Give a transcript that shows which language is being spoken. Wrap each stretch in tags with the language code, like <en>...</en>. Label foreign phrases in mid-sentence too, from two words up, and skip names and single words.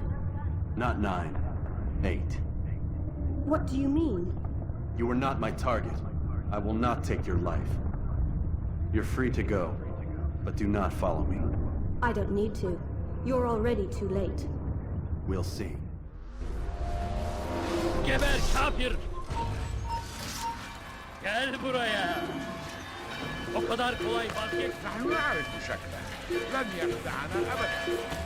<en>Not 9. 8. What do you mean? You are not my target. I will not take your life. You're free to go, but do not follow me. I don't need to. You're already too late. We'll see.</en> <tr>Geber kafir! Gel buraya! O kadar kolay vazgeç.</tr> <ar>نحن نعرف شكله لن يخدعنا أبدا.</ar>